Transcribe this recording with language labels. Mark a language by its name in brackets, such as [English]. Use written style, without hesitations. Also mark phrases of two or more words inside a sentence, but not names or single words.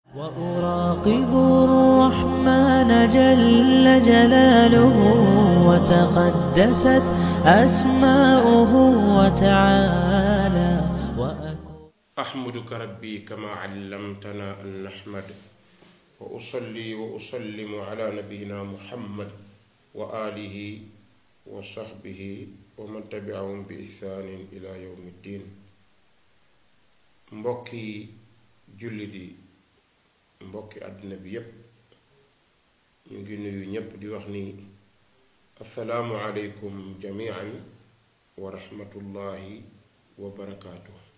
[Arabic] وأراقب الرحمن جل جلاله وتقدست أسماؤه وتعالى أحمدك ربي كما علمتنا أن نحمد وأصلي وأسلم على نبينا محمد وآله وصحبه ومن تبعهم بإحسان إلى يوم الدين. [Wolof] mbokki jullit yi mbokki àddina bi yépp ñu ngi nuyu ñépp di wax ni [Arabic] السلام عليكم جميعا ورحمة الله وبركاته.